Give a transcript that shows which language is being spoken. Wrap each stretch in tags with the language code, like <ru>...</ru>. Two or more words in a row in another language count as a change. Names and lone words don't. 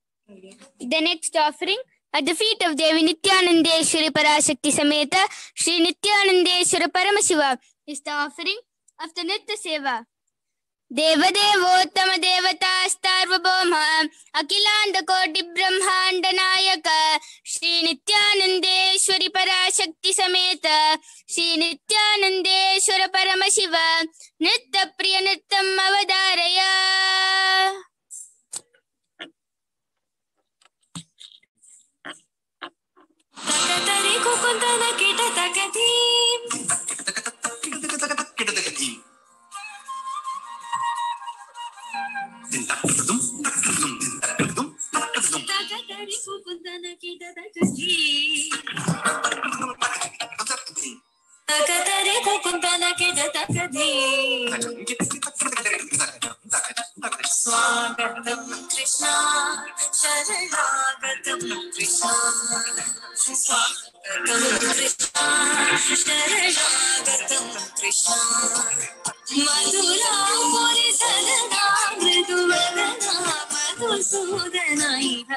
<en>The next offering at the feet of Devi Nithyanandeshwari Parashakti Sameta Shri Nithyanandeshwara Paramashiva is the offering of the Nitya Seva.</en> <sa>Devadevottama Devata Starvabhoma Akilanda Koti Brahmanda Nayaka Shri Nithyanandeshwari Parashakti Sameta Shri Nithyanandeshwara Paramashiva Nitya Priya Nityam Avadaraya. Takatari kukundana kita takatim. Takatari kukundana kita takatim. Takatari kukundana kita takatim. Swagatam Krishna, Sharanagatam Krishna. Swagatam Krishna, Sharanagatam Krishna. Madhura Mori Sadana, Mriduvadana, Madhusudana Iha.</sa>